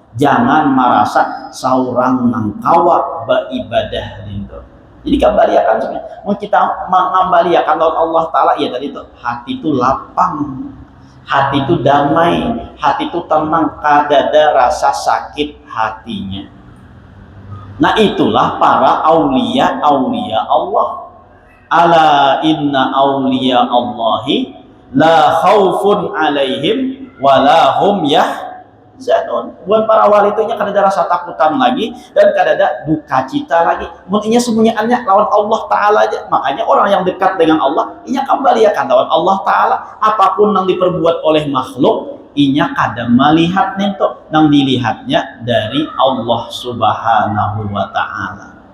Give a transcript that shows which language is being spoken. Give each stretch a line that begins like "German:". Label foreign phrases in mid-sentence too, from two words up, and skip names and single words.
Banjar: Jangan merasa seorang nang kawa beribadah itu. Jadi kembaliakan sebenarnya. Mau kita mengembaliakan Allah Ta'ala, ya tadi itu hati itu lapang, hati itu damai, hati itu tenang, kada ada rasa sakit hatinya.
Indonesian: Nah itulah para aulia Allah.
Arabic: ألا إن أولياء الله لا خوف عليهم ولا هم يحزنون.
Banjar: Bukan para wali itu kada ada rasa takutan lagi dan kada ada duka cita lagi. Mungkinnya semuanya lawan Allah Ta'ala aja. Makanya orang yang dekat dengan Allah inya kembaliakan lawan Allah Ta'ala. Apapun yang diperbuat oleh makhluk inya kada melihat nento, nang dilihatnya dari Allah
Arabic: سبحانه وتعالى.